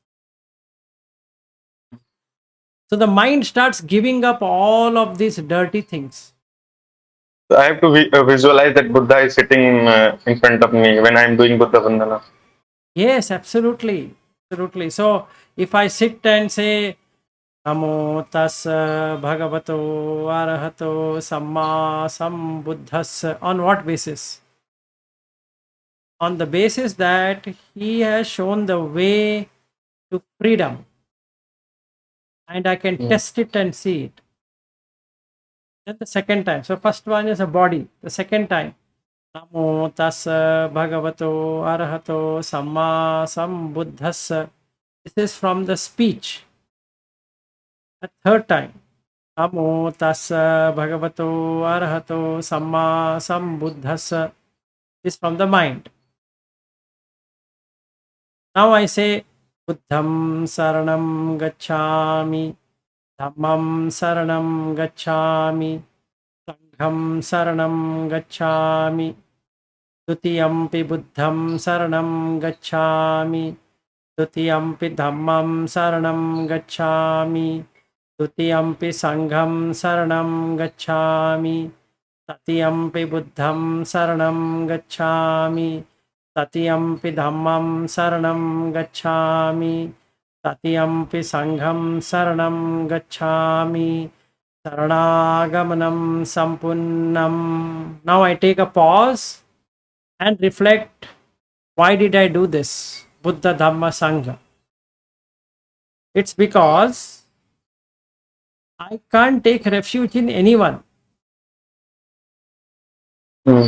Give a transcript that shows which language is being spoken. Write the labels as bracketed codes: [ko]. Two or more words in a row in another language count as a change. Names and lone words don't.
[en] So, the mind starts giving up all of these dirty things. So I have to visualize that Buddha is sitting in front of me when I am doing Buddha Vandana. Yes, absolutely. Absolutely. So, if I sit and say, [pi] Namo tassa bhagavato arahato samma sambuddhassa, [en] on what basis? On the basis that he has shown the way to freedom and I can test it and see it. Then the second time. So, first one is a body. The second time, [pi] Namo tassa bhagavato arahato samma sambuddhassa. [en] This is from the speech. The third time, [pi] Namo tassa bhagavato arahato samma sambuddhassa. [en] This is from the mind. Now I say, [pi] Buddham saranam gacchami, Dhammam saranam gacchami, Sangham saranam gacchami, Dutiyampi buddham saranam gacchami, Dutiyampi dhammam saranam gacchami, Dutiyampi sangham saranam gacchami, Tatiyampi buddham saranam gacchami, Tatiyampi dhammam saranam gacchami, Tatiyampi sangham saranam gacchami, Saranaagamanam sampunnam. [en] Now I take a pause and reflect, why did I do this? Buddha, Dhamma, Sangha. It's because I can't take refuge in anyone. Hmm.